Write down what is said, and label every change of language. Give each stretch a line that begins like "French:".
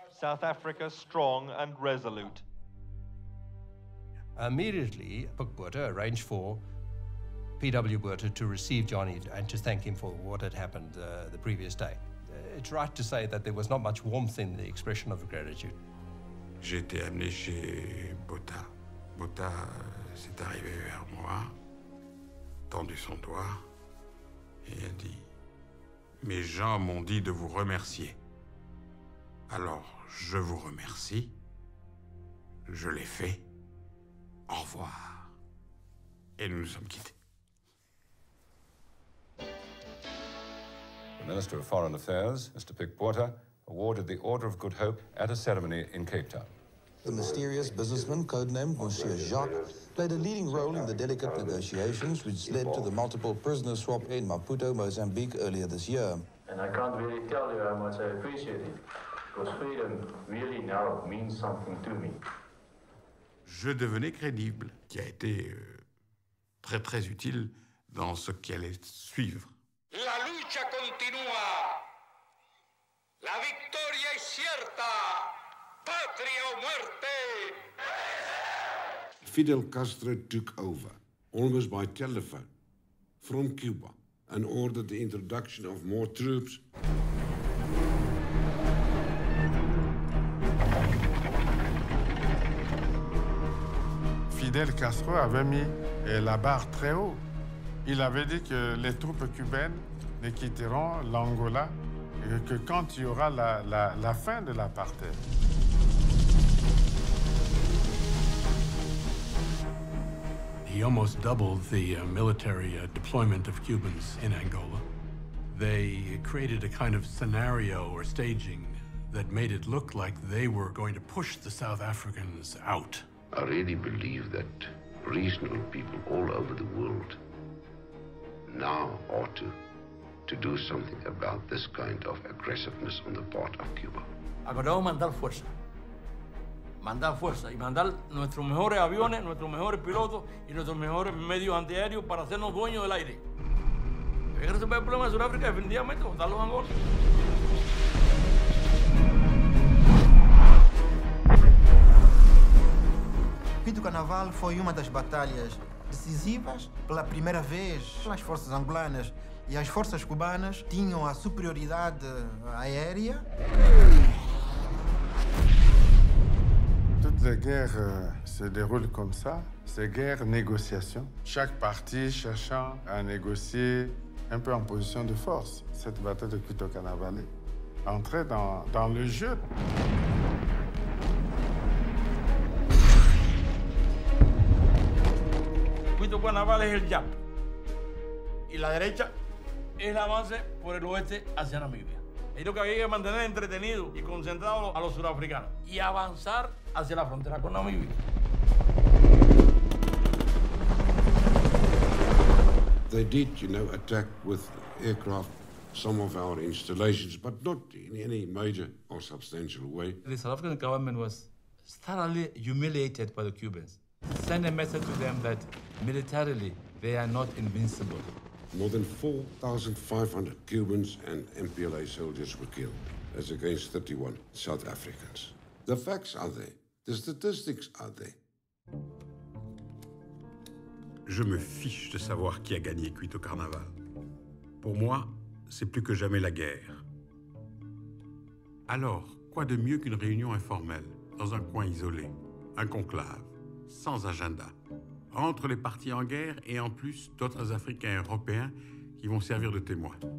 English: South Africa strong and resolute. Immediately, Botha arranged for P.W. Botha to receive Johnny and to thank him for what had happened the previous day. It's right to say that there was not much warmth in the expression of gratitude.
French: J'ai été amené chez Botha. Botha s'est arrivé vers moi, tendu son doigt et a dit « Mes gens m'ont dit de vous remercier. Alors, je vous remercie. Je l'ai fait. Au revoir. » Et nous nous sommes quittés.
English: The Minister of Foreign Affairs, Mr. Pik Botha, awarded the Order of Good Hope at a ceremony in Cape Town. The mysterious businessman, codenamed Monsieur Jacques, played a leading role in the delicate negotiations which led to the multiple prisoner swap in Maputo, Mozambique earlier this year. And I can't really tell you how much I appreciate it, because freedom really now means something to me.
French: Je devenais crédible, qui a été très très utile dans ce qui allait suivre.
Spanish: La lucha continúa. La victoria es cierta. Patria o muerte.
English: Fidel Castro took over, almost by telephone, from Cuba and ordered the introduction of more troops.
French: Fidel Castro avait mis la barre très haut. Il avait dit que les troupes cubaines ne quitteront l'Angola que quand il y aura la fin de l'apartheid.
English: He almost doubled the military deployment of Cubans in Angola. They created a kind of scenario or staging that made it look like they were going to push the South Africans out. I really believe that reasonable people all over the world now ought to do something about this kind of aggressiveness on the part of Cuba.
Spanish: Acordamos mandar fuerza. Mandar fuerza y mandar nuestros mejores aviones, nuestros mejores pilotos y nuestros mejores medios antiaéreos para hacernos dueños del aire. Hay que resolver el problema de Sudáfrica definitivamente, botar los Angolas.
Portuguese: Quito Carnaval foi uma das batalhas decisivas. Pela primeira vez, as forças angolanas e as forças cubanas tinham a superioridade aérea.
French: Toutes les guerres se déroulent comme ça. C'est guerre-négociation. Chaque partie cherchant à négocier un peu en position de force. Cette bataille de Quito Carnaval entrait dans le jeu.
Spanish: Quito Carnaval es el YAP y la derecha es el avance por el oeste hacia Namibia. Es lo que había que mantener entretenido y concentrado a los surafricanos y avanzar hacia la frontera con Namibia.
English: They did, attack with aircraft some of our installations, but not in any major or substantial way. The South African government was thoroughly humiliated by the Cubans. Send a message to them that militarily they are not invincible. More than 4,500 Cubans and MPLA soldiers were killed, as against 31 South Africans. The facts are there. The statistics are there.
French: Je me fiche de savoir qui a gagné Quito Carnaval. Pour moi, c'est plus que jamais la guerre. Alors, quoi de mieux qu'une réunion informelle, dans un coin isolé, un conclave, sans agenda, entre les partis en guerre et en plus d'autres Africains et Européens qui vont servir de témoins.